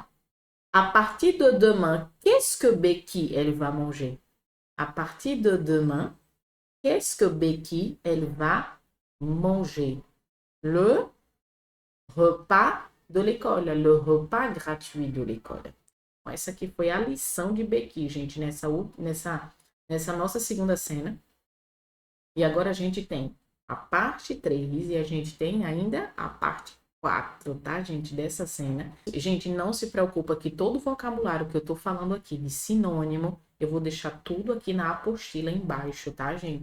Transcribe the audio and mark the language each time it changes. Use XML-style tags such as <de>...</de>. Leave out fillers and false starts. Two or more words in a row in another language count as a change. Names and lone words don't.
<fr>À partir de demain, qu'est-ce que Becky, elle va manger? À partir de demain, qu'est-ce que Becky, elle va manger? Le repas de l'école, le repas gratuit de l'école.</fr> <pt>Essa aqui foi a lição de Becky, gente, nessa nossa segunda cena. E agora a gente tem a parte 3 e a gente tem ainda a parte 4, tá, gente, dessa cena. Gente, não se preocupa que todo o vocabulário que eu tô falando aqui de sinônimo, eu vou deixar tudo aqui na apostila embaixo, tá, gente?</pt>